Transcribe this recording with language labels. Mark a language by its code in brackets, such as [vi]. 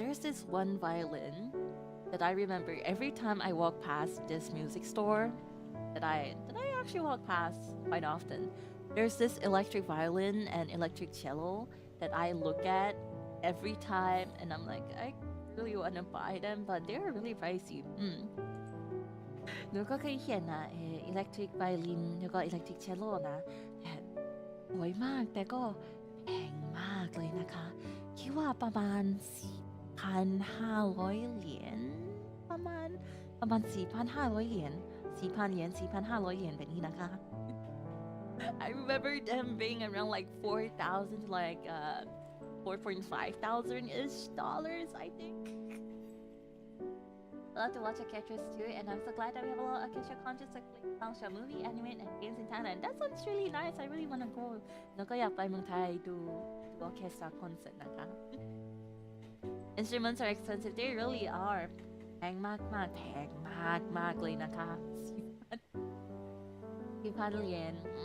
[en] There's this one violin that I remember every time I walk past this music store that I actually walk past quite often. There's this electric violin and electric cello that I look at every time and I'm like, I really want to buy them, but they're really pricey. [th] หนูก็เคยเห็นนะelectric violin แล้วก็ electric cello นะแต่สวยมากแต่ก็แพงมากเลยนะคะคิดว่าประมาณ 4,500 เหรียญประมาณ 4,500 เหรียญ4,000 yen 4,500 yen แบบนี้นะคะ [en] I remember them being around like 4,000 to like 4,500-ish dollars, I think. I love to watch orchestras too, and I'm so glad that we have a lot of orchestra concerts like Sanrio movie, anime, and games in Thailand. That sounds really nice. I really want to go. [th] แล้วก็อยากไปเมืองไทยดู orchestra concert นะคะ [en] Instruments are expensive. They really are. [th] แพงมากแพงมากเลยนะคะ4,000 yen.